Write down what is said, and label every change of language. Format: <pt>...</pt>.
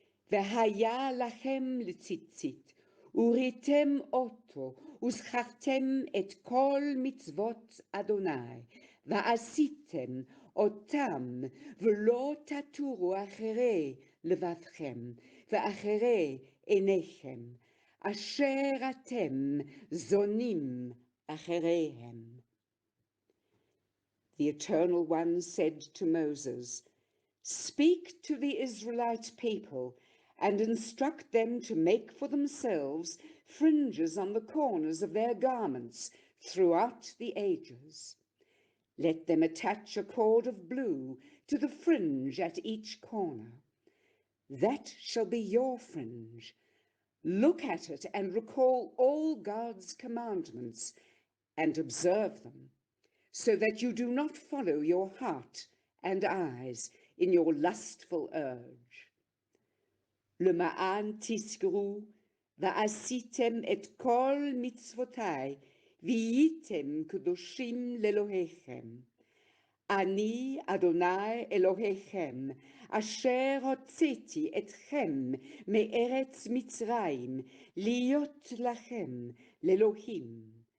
<he>V'haya lachem letzitzit, uritem oto, וזכרתם את כל מצוות אדוני, ועשיתם אותם, ולא תטורו אחרי לבבכם, ואחרי עיניכם, אשר אתם זונים אחריהם.</he> <en>The Eternal One said to Moses, Speak to the Israelite people, and instruct them to make for themselves fringes on the corners of their garments throughout the ages. Let them attach a cord of blue to the fringe at each corner. That shall be your fringe. Look at it and recall all God's commandments and observe them, so that you do not follow your heart and eyes in your lustful urge.</en> <he>למען תזכרו ועשיתם את כל מצוותיי והייתם קדושים לאלוהיכם. אני אדוני אלוהיכם אשר הוצאתי אתכם מארץ מצרים להיות לכם לאלוהים.</he>